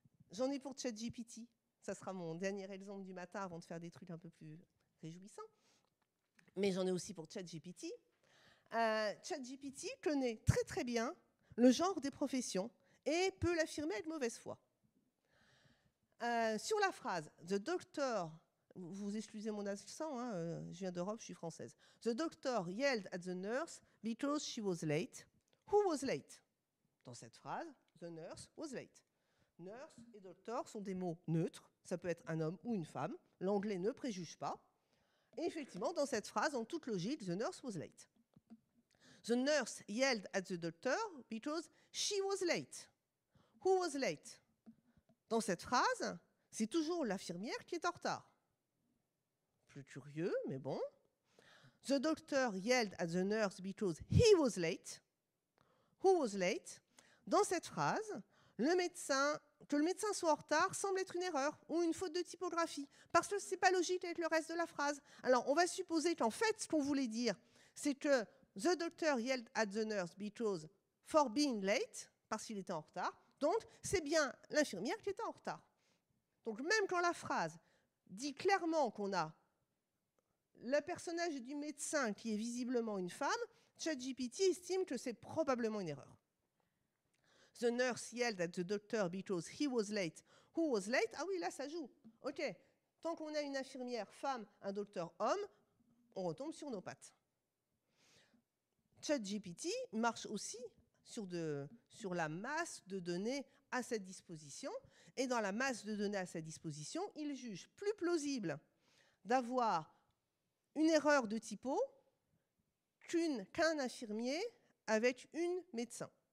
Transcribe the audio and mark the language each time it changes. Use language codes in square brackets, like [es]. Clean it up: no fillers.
[fr] J'en ai pour ChatGPT, ça sera mon dernier exemple du matin avant de faire des trucs un peu plus réjouissants, mais j'en ai aussi pour ChatGPT. ChatGPT connaît très très bien le genre des professions et peut l'affirmer avec mauvaise foi. Sur la phrase « [en] The doctor [fr] », vous excusez mon accent, hein, je viens d'Europe, je suis française. [en] « The doctor yelled at the nurse because she was late. Who was late ?» [fr] Dans cette phrase, « [en] The nurse was late [fr] ». Nurse et doctor sont des mots neutres, ça peut être un homme ou une femme, l'anglais ne préjuge pas. Et effectivement, dans cette phrase, en toute logique, « [en] The nurse was late ». The nurse yelled at the doctor because she was late. Who was late? [fr] Dans cette phrase, c'est toujours l'infirmière qui est en retard. Plus curieux, mais bon. [en] The doctor yelled at the nurse because he was late. Who was late? [fr] Dans cette phrase, que le médecin soit en retard semble être une erreur ou une faute de typographie, parce que ce n'est pas logique avec le reste de la phrase. Alors, on va supposer qu'en fait, ce qu'on voulait dire, c'est que [en] the doctor yelled at the nurse because for being late, [fr] parce qu'il était en retard. Donc, c'est bien l'infirmière qui était en retard. Donc, même quand la phrase dit clairement qu'on a le personnage du médecin qui est visiblement une femme, ChatGPT estime que c'est probablement une erreur. [en] The nurse yelled at the doctor because he was late. Who was late? [fr] Ah oui, là, ça joue. OK. Tant qu'on a une infirmière femme, un docteur homme, on retombe sur nos pattes. ChatGPT marche aussi sur la masse de données à sa disposition. Et dans la masse de données à sa disposition, il juge plus plausible d'avoir une erreur de typo qu'un infirmier avec une médecin.